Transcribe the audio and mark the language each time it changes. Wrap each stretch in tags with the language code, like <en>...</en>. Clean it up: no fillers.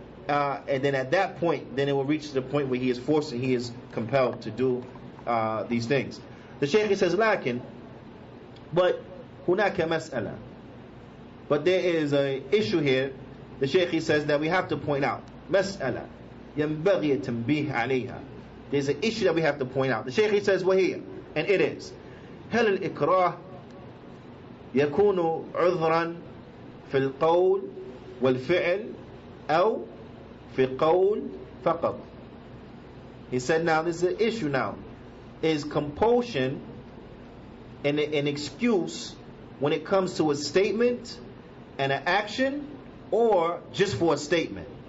<en>And then at that point, then it will reach the point where he is forced and he is compelled to do these things. The Shaykh says,</en> <ar>"Lakin,</ar> <en>but</en> <ar>hunaka mas'ala."</ar> <en>But there is an issue here. The Shaykh says that we have to point out.</en> <ar>Mas'ala ينبغي التنبيه عليها.</ar> <en>There's an issue that we have to point out. The Shaykh says,</en> <ar>وهي,</ar> <en>and it is,</en> <ar>هل الإكراه يكون عذرا في القول والفعل أو في قول فقط.</ar> <en>He said, now this is an issue now. Is compulsion an excuse when it comes to a statement and an action, or just for a statement?</en>